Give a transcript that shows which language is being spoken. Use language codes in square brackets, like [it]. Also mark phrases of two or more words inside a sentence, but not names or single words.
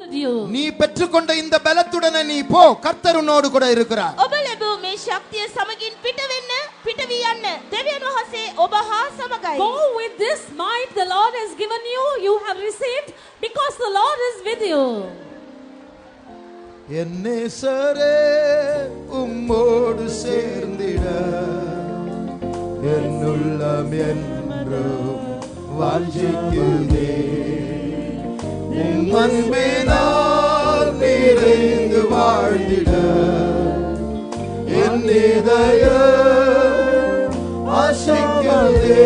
[ta] you. நீ பெற்றுக்கொண்ட இந்த பலத்துடனே நீ போ, கர்த்தர் உன்னோடு கூட இருக்கிறார். [si] ඔබ ලැබූ මේ ශක්තිය සමගින් පිට වෙන්න, පිට වී යන්න. දෙවියන් වහන්සේ ඔබ හා සමගයි. [en] Go with this might the Lord has given you. You have received because the Lord is with you. [ta] என் நேசரே உம்மோடு சேர்ந்திட என் உள்ளம் என்றும் வாஞ்சிக்குதே. உம் அன்பினால் நிறைந்து வாழ்ந்திட என் இதயம் ஆசைக்குதே.